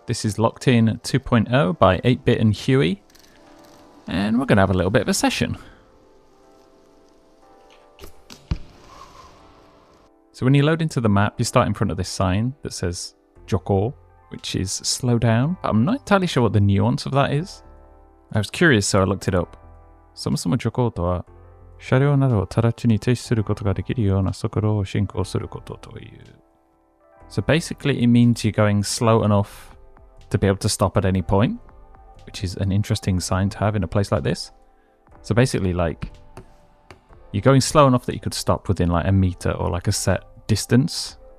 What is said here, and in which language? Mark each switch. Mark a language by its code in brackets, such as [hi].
[en] This is Locked In 2.0 by 8-Bit and Huwie. And we're going to have a little bit of a session. So when you load into the map, you start in front of this sign that says Joko, which is slow down. But I'm not entirely sure what the nuance of that is. I was curious, so I looked it up. [ja] そもそも徐行とは、車両などを直ちに停止することができるような速度を進行することという。 [en] So basically it means you're going slow enough to be able to stop at any point, which is an interesting sign to have in a place like this. So basically like, you're going slow enough that you could stop within like a meter or like a set distance.